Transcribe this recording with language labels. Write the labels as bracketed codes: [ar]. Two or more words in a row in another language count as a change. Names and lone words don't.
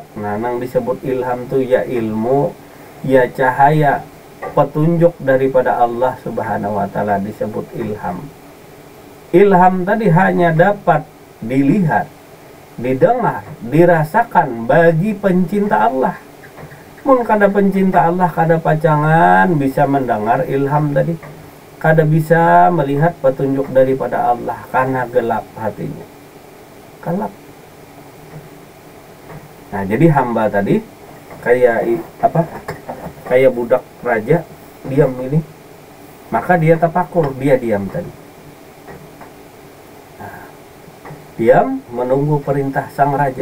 [id] Nah yang disebut ilham tuh ya ilmu, ya cahaya, petunjuk daripada Allah [ar] سبحانه وتعالى [id] disebut ilham. Ilham tadi hanya dapat dilihat, didengar, dirasakan bagi pencinta Allah. [bjn] Mun kada pencinta Allah, kada pacangan bisa mendengar ilham tadi, kada bisa melihat petunjuk daripada Allah karena gelap hatinya, gelap. [id] Nah jadi hamba tadi kayak apa? Kayak budak raja, diam ini, maka dia tafakur, dia diam tadi. Diam menunggu perintah sang raja.